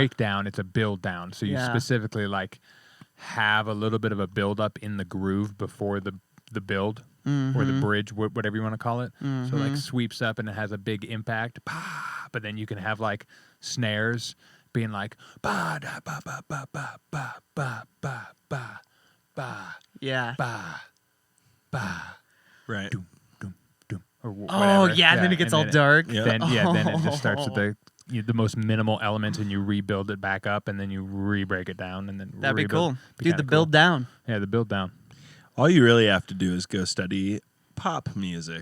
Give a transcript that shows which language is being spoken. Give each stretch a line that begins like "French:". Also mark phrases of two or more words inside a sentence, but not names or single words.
English: breakdown, it's a build down. So you Yeah. specifically like have a little bit of a build up in the groove before the the build or the bridge, whatever you want to call it. So like sweeps up and it has a big impact. But then you can have like snares being like ba da ba ba ba ba ba ba ba ba ba Yeah. ba ba Right. doom doom doom or Oh whatever. yeah, then it gets all then- dark. Yeah. Then then it just starts with the most minimal elements, and you rebuild it back up, and then you re-break it down, and then That'd be rebuild. cool. Dude, the build down. Yeah, the build down. All you really have to do is go study pop music.